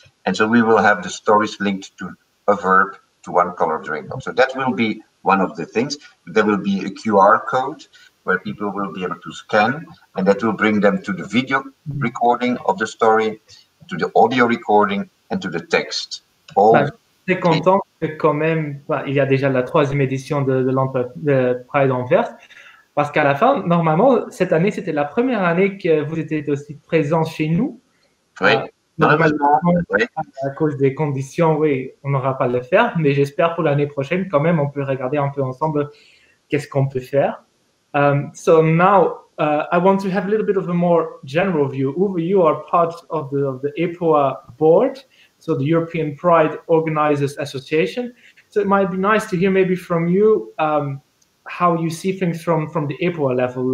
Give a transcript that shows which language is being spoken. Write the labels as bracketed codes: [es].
[en] And so we will have the stories linked to a verb to one color of the rainbow. So that will be one of the things. There will be a QR code where people will be able to scan, and that will bring them to the video recording of the story, to the audio recording, and to the text. [fr] Très content que quand même, il y a déjà la 3e édition de Pride Anvers, parce qu'à la fin, normalement, cette année, c'était la première année que vous étiez aussi présents chez nous. Oui. Normalement, à cause des conditions, oui, on n'aura pas le faire, mais j'espère pour l'année prochaine, quand même, on peut regarder un peu ensemble qu'est-ce qu'on peut faire. [en] So now, I want to have a little bit of a more general view. Uwe, you are part of the EPOA board, so the European Pride Organisers Association. So it might be nice to hear maybe from you how you see things from the EPOA level.